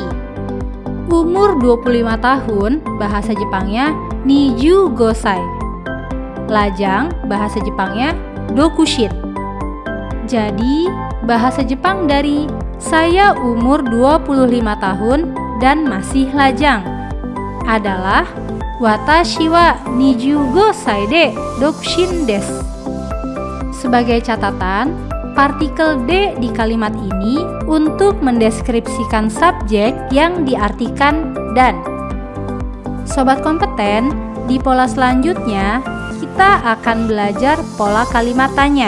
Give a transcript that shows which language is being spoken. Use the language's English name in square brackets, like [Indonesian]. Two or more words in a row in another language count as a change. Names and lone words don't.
[Indonesian] Umur 25 tahun, bahasa Jepangnya [Japanese] 二十五歳. [Indonesian] Lajang, bahasa Jepangnya dokushin. Jadi, bahasa Jepang dari saya umur 25 tahun dan masih lajang adalah [Japanese] 私は25で独身です. [Indonesian] Sebagai catatan, partikel D di kalimat ini untuk mendeskripsikan subjek yang diartikan dan. Sobat kompeten, di pola selanjutnya kita akan belajar pola kalimat tanya.